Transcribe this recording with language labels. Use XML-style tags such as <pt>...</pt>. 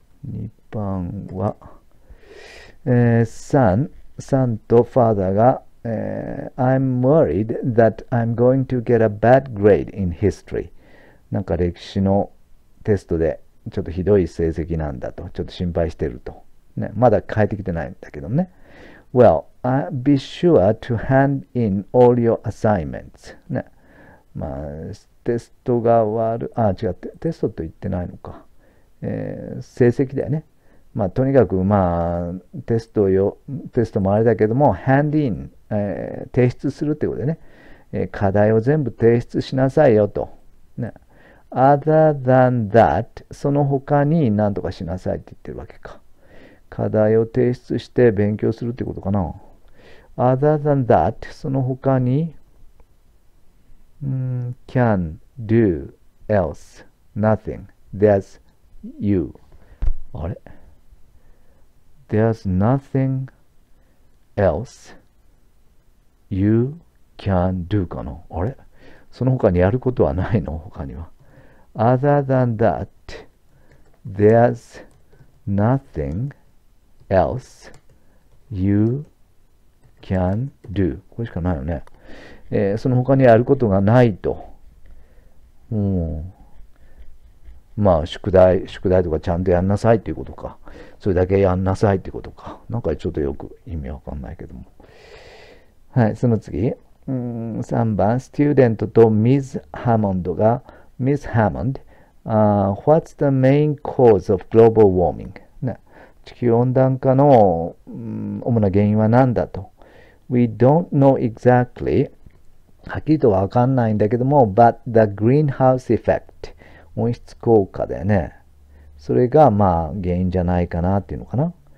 <ja>2番は、</ja> <en>son と father が、I'm worried that I'm going to get a bad grade in history.</en> <ja>なんか歴史のテストでちょっとひどい成績なんだと、ちょっと心配してると。ね、まだ変えてきてないんだけどね。</ja> <en>Well, be sure to hand in all your assignments.</en> <ja>ね。まあ、テストが違って、テストと言ってないのか。成績だよね。まあ、とにかく、テストもあれだけども、</ja> <en>hand in、</en> <ja>提出するってことでね、課題を全部提出しなさいよと。ね、</ja> <en>other than that、</en> <ja>その他に何とかしなさいって言ってるわけか。課題を提出して勉強するってことかな。</ja> <en>other than that、</en> <ja>その他に、</ja> <en>can, do, else, nothing, there's you。</en> <ja>あれ？</ja> <en>There's nothing else you can do かな。</en> <ja>あれ？その他にやることはないの？他には。</ja> <en>Other than that, there's nothing else you can do。</en> <ja>これしかないよね。その他にやることがないと。まあ、宿題とかちゃんとやんなさいっていうことか。それだけやんなさいってことか。なんかちょっとよく意味わかんないけども。はい、その次。 3番、スチューデントとミズ・ハモンドが、</ja> <en>Miss Hammond、What's the main cause of global warming？</en> <ja>ね、地球温暖化の、主な原因は何だと。</ja> <en>We don't know exactly。</en> <ja>はっきりとわかんないんだけども、</ja> <en>but the greenhouse effect。</en> <ja>温室効果だよね。それがまあ原因じゃないかなっていうのかな。</ja>